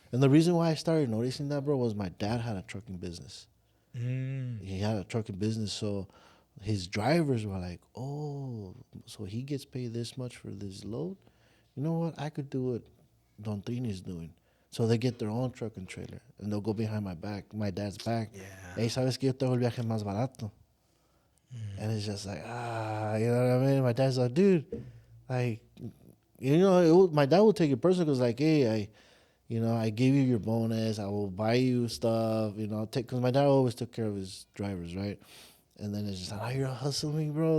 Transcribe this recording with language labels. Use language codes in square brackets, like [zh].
[en] And the reason why I started noticing that, bro, was my dad had a trucking business. He had a trucking business, so his drivers were like, oh, so he gets paid this much for this load? You know what? I could do what Don Trini's doing. So they get their own truck and trailer, and they'll go behind my dad's back. Yeah. [es] Hey, ¿sabes que yo te hago el viaje más barato? [en] And it's just like, you know what I mean? My dad's like, dude, like, you know, my dad will take it personal because, like, hey, I gave you your bonus. I will buy you stuff, you know, because my dad always took care of his drivers, right? And then it's just like, oh, you're hustling, bro.